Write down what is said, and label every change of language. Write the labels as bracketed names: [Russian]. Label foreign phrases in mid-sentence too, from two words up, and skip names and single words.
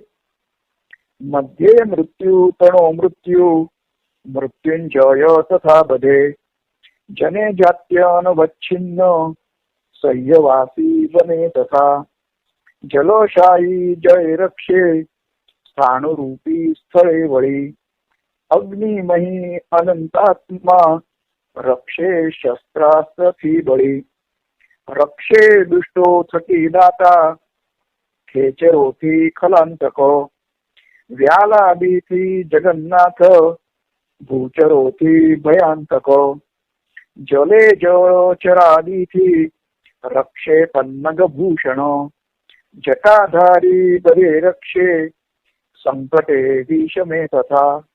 [Gujarati] મધ્યે મૃત્યુ તણો મૃત્યુ મૃત્યુંજય તથા બધે. જને જાત્યનવચ્છિન્ન સહ્યવાસી વને તથા. જલશાયી જય રક્ષે સ્થાણુરૂપી સ્થળે વળી અગ્નિમહી અનંતાત્મા રક્ષે શસ્ત્રાસ્ત્રથી બળી રક્ષે દુષ્ટો થકી દાતા ખેચરોથી ખલાંતકો વ્યાલાદીથી જગન્નાથ ભૂચરોથી ભયાંતકો જલે જળચરાદીથી રક્ષે પન્નગ ભૂષણો જટાધારી બરે રક્ષે સંકટે વિષમે તથા